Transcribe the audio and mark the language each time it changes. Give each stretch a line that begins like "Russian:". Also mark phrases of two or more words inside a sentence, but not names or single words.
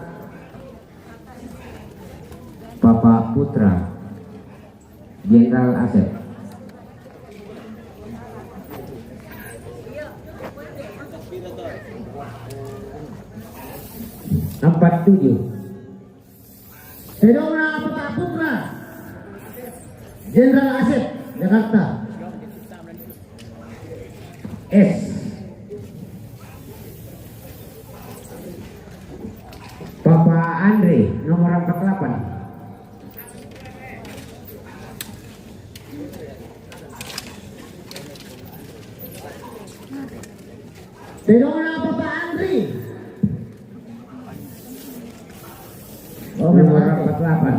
Indonesian: Bapak Putra Jenderal Asep. Nomor 7.
Filipino: Sino muna Bapak Putra?
Indonesian: Jenderal Asep, Jakarta. S. Bapak Andre nomor 48.
Filipino: Sino muna Bapak Andri?
Indonesian: Nomor 48.